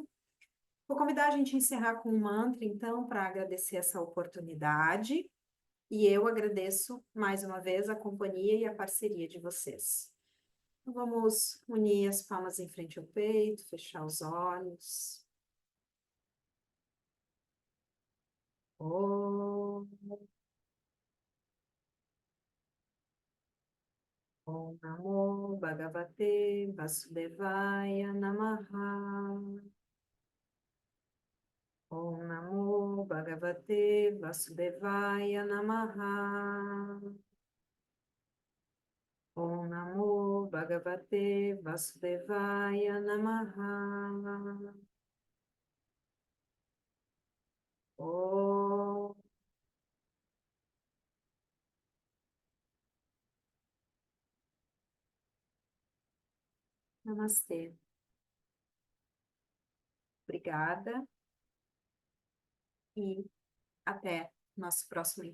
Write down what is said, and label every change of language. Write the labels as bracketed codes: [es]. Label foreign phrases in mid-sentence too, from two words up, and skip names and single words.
[pt] Vou convidar a gente a encerrar com um mantra, então, para agradecer essa oportunidade. E eu agradeço mais uma vez a companhia e a parceria de vocês. Vamos unir as palmas em frente ao peito, fechar os olhos. [sa] Om, Om Namo Bhagavate Vasudevaya Namaha. Om Namo Bhagavate Vasudevaya Namaha. Om Namo Bhagavate Vasudevaya Namaha. Om. [pt] Namastê. Obrigada e até nosso próximo encontro.